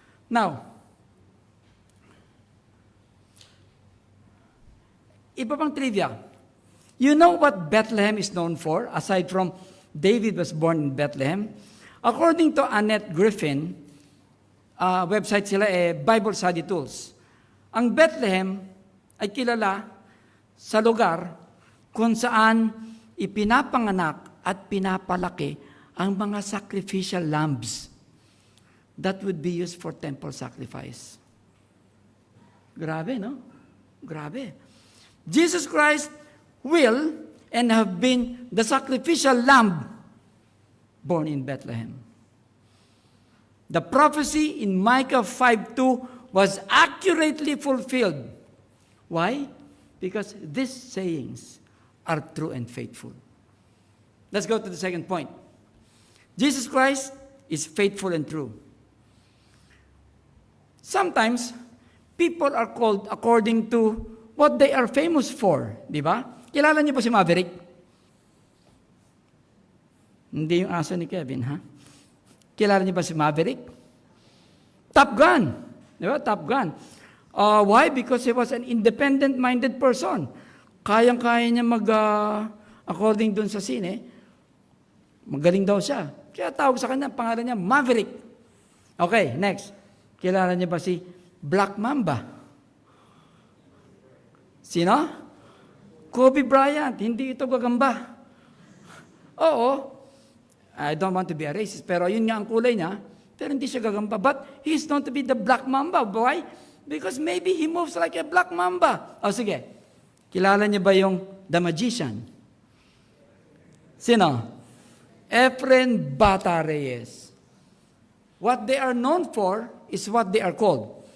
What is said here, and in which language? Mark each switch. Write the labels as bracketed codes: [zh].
[tl] Now, iba pang trivia. [en] You know what Bethlehem is known for, aside from David was born in Bethlehem? According to Annette Griffin, website sila Bible Study Tools. [tl] Ang Bethlehem ay kilala sa lugar kung saan ipinapanganak at pinapalaki ang mga [en] sacrificial lambs that would be used for temple sacrifice. [tl] Grabe, no? Grabe. [en] Jesus Christ will and have been the sacrificial lamb born in Bethlehem. The prophecy in Micah 5:2 was accurately fulfilled. Why? Because these sayings are true and faithful. Let's go to the second point. Jesus Christ is faithful and true. Sometimes, people are called according to what they are famous for. [tl] Di ba? Kilala niyo po si Maverick? Hindi yung aso ni Kevin, ha? Kilala niyo ba si Maverick? Top Gun. Di ba? Top Gun. Why? [en] Because he was an independent-minded person. [tl] Kayang-kaya niya according dun sa sine, magaling daw siya. Kaya tawag sa kanya, pangalan niya, Maverick. Okay, next. Kilala niya ba si Black Mamba? Sino? Kobe Bryant. Hindi ito gagamba. Oo. [en] I don't want to be a racist, [tl] pero yun nga ang kulay niya. Pero hindi siya gagamba. [en] But he's known to be the Black Mamba. Why? Because maybe he moves like a Black Mamba. [tl] O sige, kilala niya ba yung The Magician? Sino? [en] Efren Bata Reyes. What they are known for is what they are called.